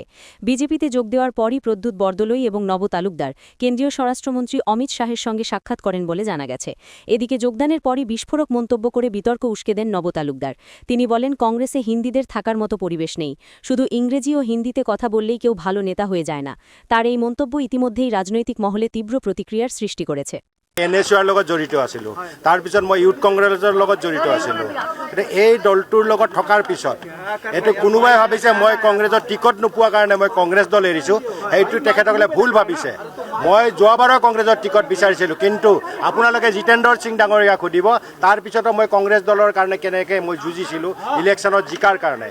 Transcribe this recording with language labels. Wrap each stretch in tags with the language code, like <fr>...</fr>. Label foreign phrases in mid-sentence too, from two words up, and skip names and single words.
<bn>বিজেপিতে যোগ দেওয়ার পরই প্রদ্যুৎ বরদলৈ এবং নব তালুকদার কেন্দ্রীয় স্বরাষ্ট্রমন্ত্রী অমিত শাহের সঙ্গে সাক্ষাৎ করেন বলে জানা গেছে। এদিকে যোগদানের পরই বিস্ফোরক মন্তব্য করে বিতর্ক উস্কে দেন নব তালুকদার। তিনি বলেন, কংগ্রেসে হিন্দিদের থাকার মতো পরিবেশ নেই, শুধু ইংরেজি ও হিন্দিতে কথা বললেই কেউ ভালো নেতা হয়ে যায় না। তার এই মন্তব্য ইতিমধ্যেই রাজনৈতিক মহলে তীব্র প্রতিক্রিয়ার সৃষ্টি করেছে।</bn> <as>এনএছইউৰ লগত জড়িত আছিলোঁ, তাৰপিছত মই ইউথ কংগ্ৰেছৰ লগত জড়িত আছিলোঁ। এই দলটোৰ লগত থকাৰ পিছত এইটো কোনোবাই ভাবিছে মই কংগ্ৰেছৰ টিকট নোপোৱাৰ কাৰণে মই কংগ্ৰেছ দল এৰিছোঁ, সেইটো তেখেতসকলে ভুল ভাবিছে। মই যোৱাবাৰৰ কংগ্ৰেছৰ টিকট বিচাৰিছিলোঁ, কিন্তু আপোনালোকে জিতেন্দ্ৰ সিং ডাঙৰীয়াক সুধিব, তাৰপিছতো মই কংগ্ৰেছ দলৰ কাৰণে কেনেকৈ মই যুঁজিছিলোঁ ইলেকশ্যনত জিকাৰ কাৰণে।</as>